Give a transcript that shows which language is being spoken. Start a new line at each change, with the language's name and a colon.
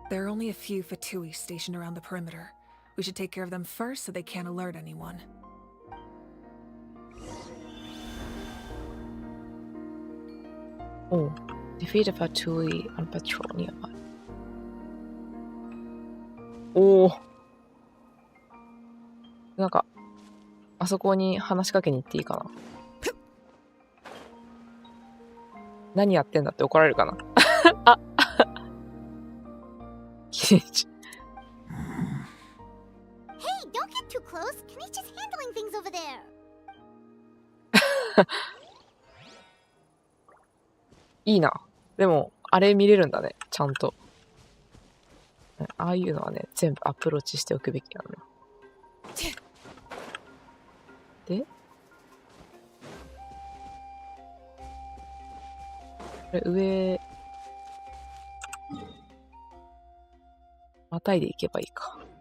English: There are only a few Fatui stationed around the perimeter. We should take care of them first so they can't alert anyone. Oh, defeat a Fatui on patrol nearby.
Japanese: おお、なんかあそこに話しかけに行っていいかな。何やってんだって怒られるかな。あ
English: Hey, don't get too close. Kanichi's handling things over there.
Japanese: いいな。でもあれ見れるんだね、ちゃんと。ああいうのはね、全部アプローチしておくべきなのよ。で、これ上、またいでいけばいいか。